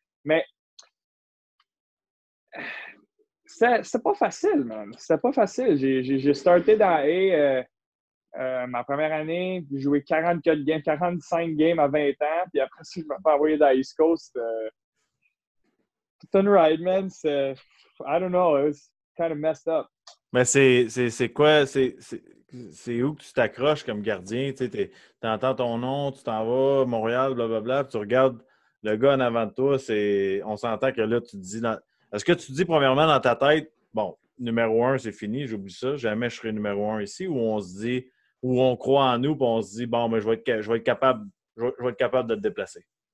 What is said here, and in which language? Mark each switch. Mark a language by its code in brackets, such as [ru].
[fr] Mais c'est pas facile, man. C'était pas facile. J'ai starté dans ma première année, j'ai joué 44 games, 45 games à 20 ans, puis après ça, je me fais envoyer dans East Coast. Tout un ride, man. [en] I don't know, it was kind of messed up. [fr] Mais c'est quoi? C'est où que tu t'accroches comme gardien? Tu entends ton nom, tu t'en vas, Montréal, blablabla, puis tu regardes le gars en avant de toi, on s'entend que là, tu te dis... Est-ce que tu te dis, premièrement, dans ta tête, bon, numéro 1, c'est fini, j'oublie ça, jamais je serai numéro 1 ici, ou on se dit, ou on croit en nous, puis on se dit, bon, mais je vais être capable de te déplacer?